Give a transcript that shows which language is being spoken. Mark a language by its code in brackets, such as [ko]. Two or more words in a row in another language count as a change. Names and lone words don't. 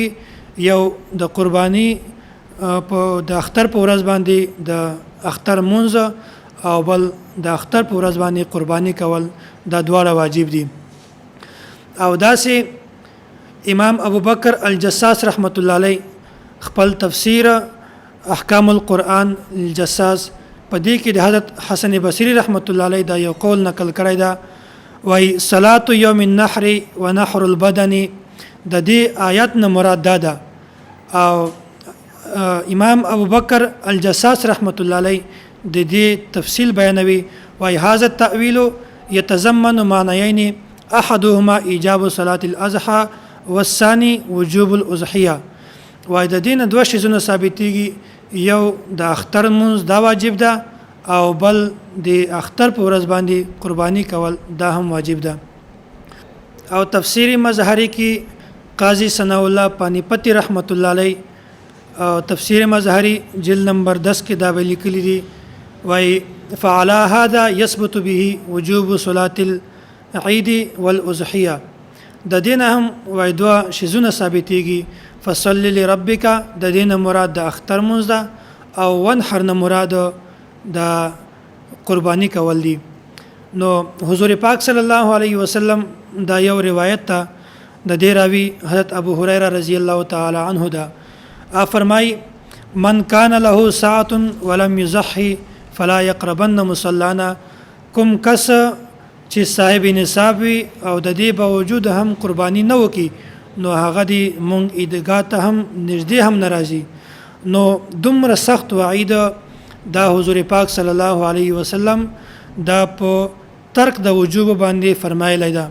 [ps] یو د قربانی په د اختر په ورځ باندې د اختر مونځ، او بل د اختر په ورځ باندې قربانی کول دا دواړه واجب دي. او داسې امام ابو بکر الجساس [ar] رحمت الله علیه [ps] خپل تفسیر احکام القرآن الجساس په دې کې د حضرت حسن بصری [ar] رحمت الله علیه [ps] دا یو قول نقل کړی دا، وای [ar] صلاه یوم النحر ونحر البدن [ps] د دې آیات نه مراد ده. او امام ابو بکر الجساس [ar] رحمت الله علیه [ps] د دې تفصیل بیانوي، وای [ar] هذا التأویل يتضمن معنیین احدهما ایجاب صلاه الاضحى والثاني وجوب الاضحيه. [ps] وای د دین دوه شیزونه ثابتېږي، یو د اختر مونځ دا واجب ده، او بل د اختر په ورځ باندې قربانی کول دا هم واجب ده. او تفسیر مظهری کې قاضی ثناء الله پانیپتی [ar] رحمت الله علیه [ps] او تفسیر مظهری جلد نمبر 10 کې دا لیکلي دي، وای [ar] فعلى هذا يثبت به وجوب صلاه العيد والاضحيه. [ps] د دین هم وای دوه شیزونه ثابتېږي. [ar] فصل لربک [ps] د دین مراد د اختر مونځ ده، او وانحر نه مراد د قربانی کول دي. نو حضور پاک [ar] صلی الله علیه وسلم [ps] دا یو روایت ته د دې راوی حضرت ابو هريره [ar] رضی الله تعالی عنه [ps] دا فرمای [ar] من کان له ساعه ولم يضحي فلا يقربن مصلانا. [ps] کوم کس چې صاحب نصاب وي او د دې باوجود هم قربانی نه وکي، نو هغه دی مونږ عیدګاه ته هم نږدې هم ناراضي. نو دومره سخت وعید دا حضور پاک [ar] صلی الله علیه وسلم [ps] دا په ترک د وجوب باندې فرمایلی ده.